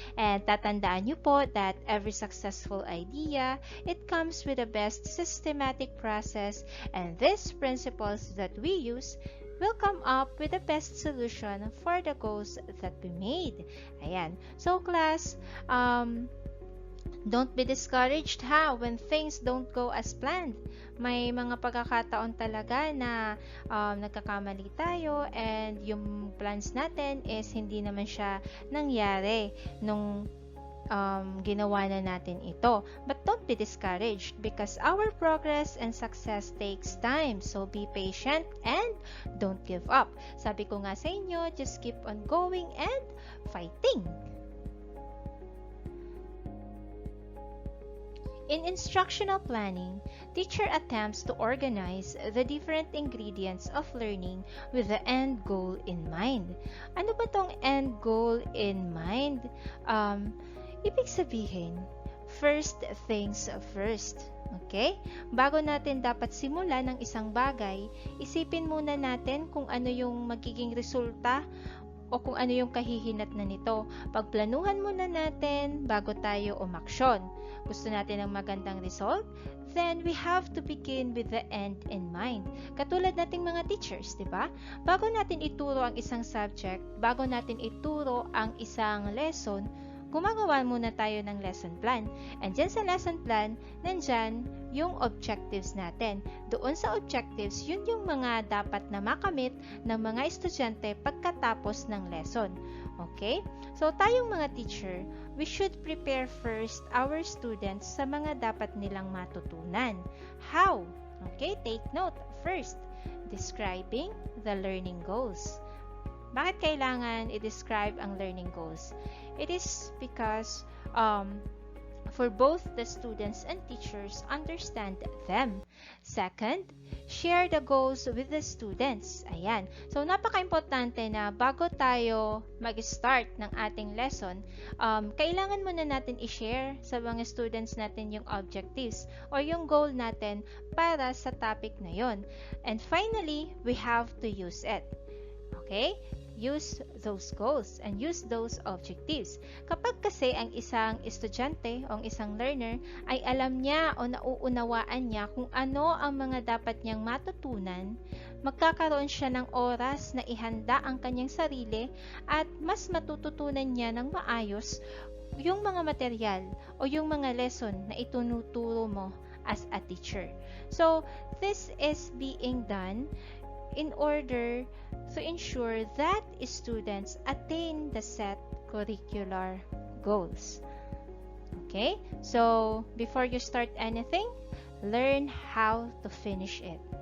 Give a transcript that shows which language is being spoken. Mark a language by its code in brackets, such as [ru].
[tl] And tatandaan nyo po [en] that every successful idea, it comes with the best systematic process, and these principles that we use will come up with the best solution for the goals that we made. [tl] Ayan. [en] So class, don't be discouraged when things don't go as planned. [tl] May mga pagkakataon talaga na nagkakamali tayo and yung plans natin is hindi naman siya nangyari nung ginawa na natin ito. [en] But don't be discouraged because our progress and success takes time. So be patient and don't give up. [tl] Sabi ko nga sa inyo, [en] just keep on going and fighting. In instructional planning, teacher attempts to organize the different ingredients of learning with the end goal in mind. [tl] Ano ba tong end goal in mind? Ibig sabihin, [en] first things first. Okay? [tl] Bago natin dapat simulan ng isang bagay, isipin muna natin kung ano yung magiging resulta o kung ano yung kahihinat na nito. Pagplanuhan muna natin bago tayo umaksyon. Gusto natin ng magandang result? [en] Then we have to begin with the end in mind. [tl] Katulad nating mga teachers, di ba? Bago natin ituro ang isang subject, bago natin ituro ang isang lesson, gumagawa muna tayo ng lesson plan. And dyan sa lesson plan, nandyan yung objectives natin. Doon sa objectives, yun yung mga dapat na makamit ng mga estudyante pagkatapos ng lesson. Okay? So, tayong mga teacher, [en] we should prepare first our students [tl] sa mga dapat nilang matutunan. [en] How? Okay? Take note. First, describing the learning goals. [tl] Bakit kailangan i-describe ang learning goals? [en] It is because for both the students and teachers understand them. Second, share the goals with the students. [tl] Ayan. So, napaka-importante na bago tayo mag-start ng ating lesson, kailangan muna natin i-share sa mga students natin yung objectives or yung goal natin para sa topic na yon. [en] And finally, we have to use it. Okay? Use those goals and use those objectives. [tl] Kapag kasi ang isang estudyante o ang isang learner ay alam niya o nauunawaan niya kung ano ang mga dapat niyang matutunan, magkakaroon siya ng oras na ihanda ang kanyang sarili at mas matututunan niya ng maayos yung mga material o yung mga lesson na itunuturo mo as a teacher. [en] So, this is being done in order to ensure that students attain the set curricular goals. Okay? So, before you start anything, learn how to finish it.